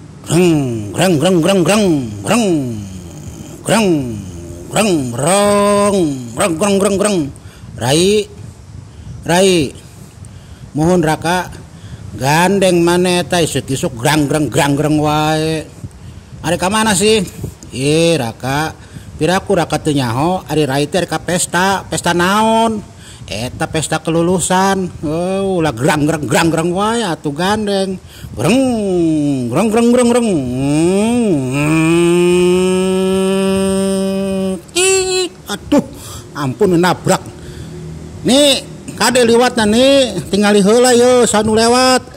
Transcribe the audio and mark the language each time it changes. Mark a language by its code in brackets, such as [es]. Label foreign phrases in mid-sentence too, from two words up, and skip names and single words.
[su] Greng greng greng greng greng greng greng greng greng greng greng greng greng. Rai Rai mohon raka gandeng mana eta isuk-isuk grang greng grang greng wae. Ari ka mana sih? Raka piraku raka teu nyaho ari Rai teh ka pesta naon? Eta pesta kelulusan. Ulah grang greng grang greng wae atuh gandeng. Greng greng greng greng greng. Aduh, ampun nabrak. Nih, kade liwatna nih, tinggali heula yeuh sanu lewat.